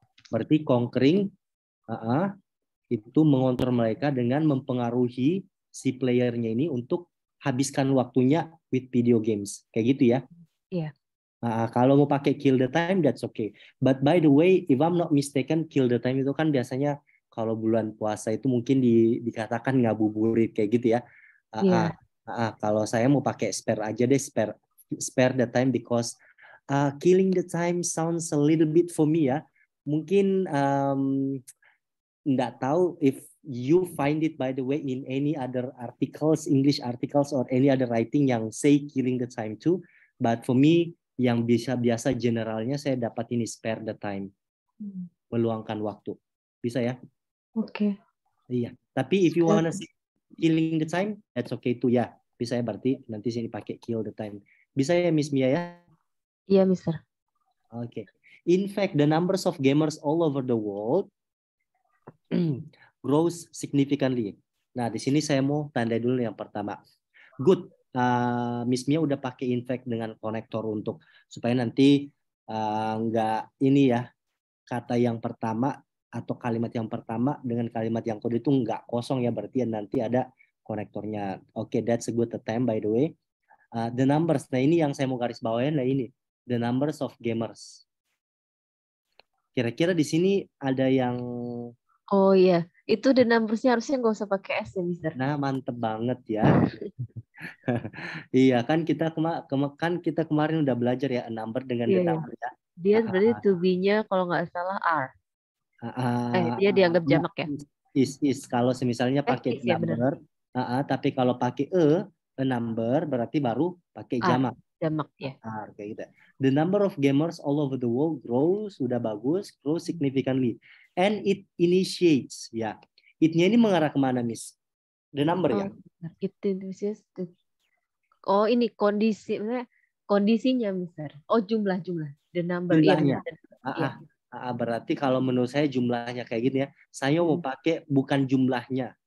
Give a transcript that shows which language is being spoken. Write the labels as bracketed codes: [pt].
[id] Berarti conquering itu mengontrol mereka dengan mempengaruhi si playernya ini untuk habiskan waktunya [en] with video games. [id] Kayak gitu ya? Iya. Kalau mau pakai kill the time, [en] that's okay. But by the way, if I'm not mistaken, [id] kill the time itu kan biasanya kalau bulan puasa itu mungkin dikatakan ngabuburit kayak gitu ya. Kalau saya mau pakai spare aja deh, spare the time, [en] because killing the time sounds a little bit for me [id] ya. Mungkin nggak tahu [en] if you find it by the way in any other articles, English articles or any other writing yang say killing the time too. But for me, yang biasa generalnya saya dapat ini spare the time, meluangkan waktu. [id] Bisa ya? Oke. Iya. [en] Tapi if you wanna say killing the time, that's okay too ya. [id] Bisa ya, berarti nanti sini pakai kill the time. Bisa ya Miss Mia ya? Iya, Mister. [en] Okay. In fact, the numbers of gamers all over the world grows significantly. [id] Nah, di sini saya mau tanda dulu yang pertama. Good. Miss Mia udah pakai in fact dengan konektor untuk supaya nanti nggak ini ya, kata yang pertama atau kalimat yang pertama dengan kalimat yang kedua itu nggak kosong ya, berarti nanti ada konektornya. [en] Oke, that's a good attempt by the way. [id] The numbers. Nah, ini yang saya mau garis bawahin lah ini. The numbers of gamers. Kira-kira di sini ada yang... Oh iya, itu the numbers-nya harusnya nggak usah pakai S ya, Mister. Nah, mantep banget ya. Iya kan kita kemarin udah belajar ya number dengan the number ya. Dia berarti to be-nya kalau nggak salah R. Dia dianggap jamak ya. Is kalau misalnya pakai number, tapi kalau pakai a number berarti baru pakai R, jamak. jamak ya. Kayak gitu. [en] The number of gamers all over the world grows, [id] sudah bagus, [en] grows significantly. And it initiates, ya. [id] It-nya ini mengarah kemana, Miss? The number ya? Itu oh ini kondisinya, Mister. Oh jumlah. The number. Jumlahnya. Iya. Berarti kalau menurut saya jumlahnya kayak gini ya. Saya mau pakai bukan jumlahnya.